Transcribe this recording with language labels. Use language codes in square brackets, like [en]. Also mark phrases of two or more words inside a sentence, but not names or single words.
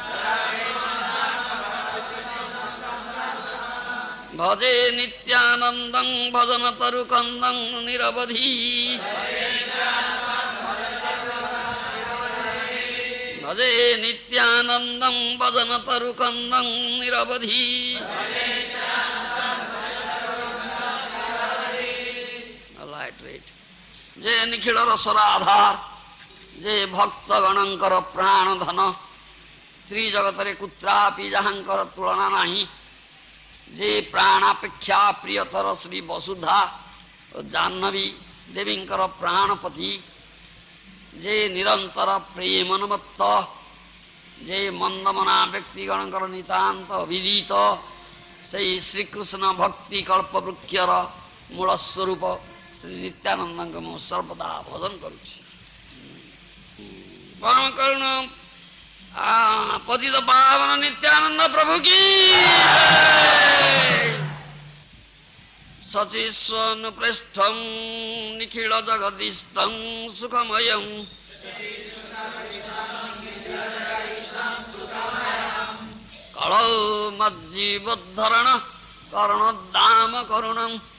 [sa] भजे नित्यानन्दं भजनतरुकन्दं निरवधि भजे नित्यानन्दं भजनतरुकन्दं निरवधि [or] ଯେ ନିଖିଳ ରସର ଆଧାର ଯେ ଭକ୍ତଗଣଙ୍କର ପ୍ରାଣ ଧନ ତ୍ରିଜଗତରେ କୁତ୍ରାପି ଯାହାଙ୍କର ତୁଳନା ନାହିଁ ଯେ ପ୍ରାଣାପେକ୍ଷା ପ୍ରିୟତର ଶ୍ରୀ ବସୁଧା ଜାହ୍ନବୀ ଦେବୀଙ୍କର ପ୍ରାଣପତି ଯେ ନିରନ୍ତର ପ୍ରେମନୁମତ୍ତ ଯେ ମନ୍ଦମନା ବ୍ୟକ୍ତିଗଣଙ୍କର ନିତାନ୍ତ ଅଭିଦିତ ସେ ଶ୍ରୀକୃଷ୍ଣ ଭକ୍ତି କଳ୍ପ ବୃକ୍ଷର ମୂଳ ସ୍ୱରୂପ ଶ୍ରୀ ନିତ୍ୟାନନ୍ଦ ମୁଁ ସର୍ବଦା ଭଜନ କରୁଛି। [sa] परम करुण पतित पावन नित्यानंद प्रभु की सचिस्वन पृष्ठं निखिल जगदीष्टं सुखमयं कलौ मज्जीवोद्धरण करुणोद्दाम करुणं